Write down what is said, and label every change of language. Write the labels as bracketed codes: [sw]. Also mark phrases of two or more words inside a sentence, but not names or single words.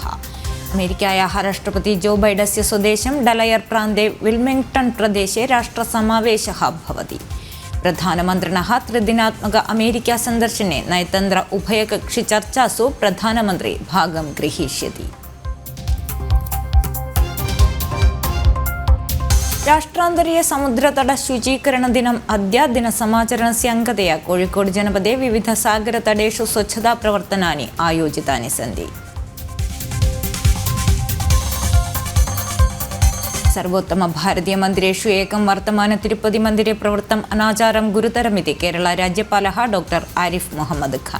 [sa] अमेरिकायाः राष्ट्रपति जो बैडस्य स्वदेशं डेलयर प्रान्ते विल्मिङ्ग्टन् प्रदेशे राष्ट्रसमावेशः भवति। प्रधानमन्त्रिणः त्रिदिनात्मक अमेरिका सन्दर्शने नयतन्त्र उभयकक्षिचर्चासु प्रधानमन्त्री भागं गृहीष्यति। രാഷ്ട്രാന്തരീയ സമുദ്രതട ശുചീകരണ ദിനം അദ്യ ദിനസമാചരണस्य अंगतया कोळिकोड जनपदे विविध सागरतटेषु स्वच्छता प्रवर्तनानि आयोजितानि सन्ति। सर्वोत्तम भारतीय मन्दिरेषु एकं वर्तमान तिरुपति मन्दिरे प्रवृत्तम् अनाचारं गुरुतरमिति केरळ राज्यपालः डॉक्टर आरिफ मुहम्मद खान।